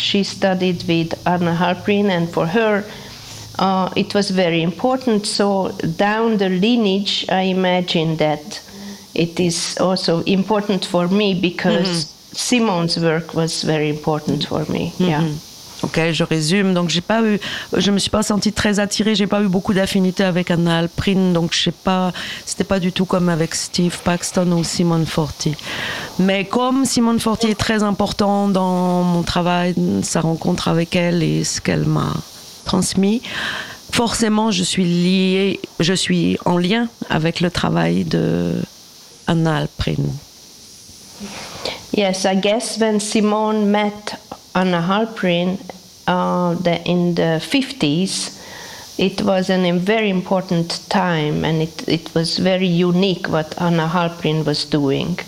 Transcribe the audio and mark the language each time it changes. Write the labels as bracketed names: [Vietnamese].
[English] She studied with Anna Halprin, and for her, it was very important. So down the lineage, I imagine that it is also important for me, because mm-hmm. Simone's work was very important for me. Mm-hmm. Yeah. [French] Ok, je résume. Donc, je me suis pas sentie très attirée. J'ai pas eu beaucoup d'affinité avec Anna Halprin. Donc, c'était pas du tout comme avec Steve Paxton ou Simone Forti. Mais comme Simone Forti est très important dans mon travail, sa rencontre avec elle et ce qu'elle m'a transmis, forcément, je suis en lien avec le travail de Anna Halprin. [English] Yes, I guess when Simone met Anna Halprin in the 50s, it was a very important time, and it was very unique what Anna Halprin was doing.